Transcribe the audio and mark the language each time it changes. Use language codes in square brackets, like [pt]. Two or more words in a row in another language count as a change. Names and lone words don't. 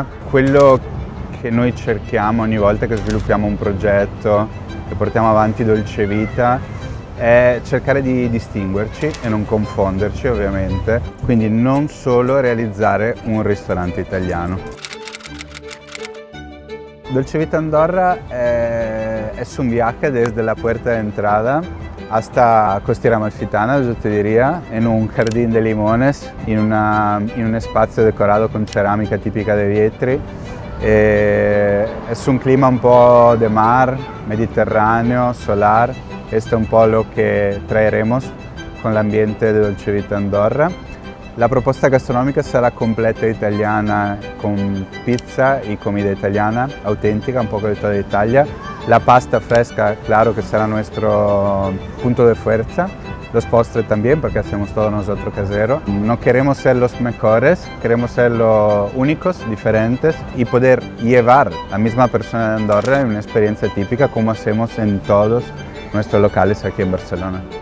[it] Quello che noi cerchiamo ogni volta che sviluppiamo un progetto e portiamo avanti dolce vita è cercare di distinguerci e non confonderci, ovviamente. Quindi non solo realizzare un ristorante italiano. [es] Dolce Vita Andorra es un viaje desde la puerta de entrada hasta Costiera Amalfitana, yo te diría, en un jardín de limones, en un espacio decorado con cerámica típica de Vietri. Es un clima [it] un po' [es] de mar, mediterráneo, solar. Esto es [it] un po' [es] lo que traeremos con l'ambiente de Dolce Vita Andorra. [it] La proposta gastronomica sarà completa italiana, [es] con pizza y comida italiana, auténtica, un poco de toda Italia. La pasta fresca, claro que será nuestro punto de fuerza. Los postres también, porque hacemos todo nosotros casero. No queremos ser los mejores, queremos ser los únicos, diferentes y poder llevar a la misma persona de Andorra en una experiencia típica como hacemos en todos nuestros locales aquí en Barcelona.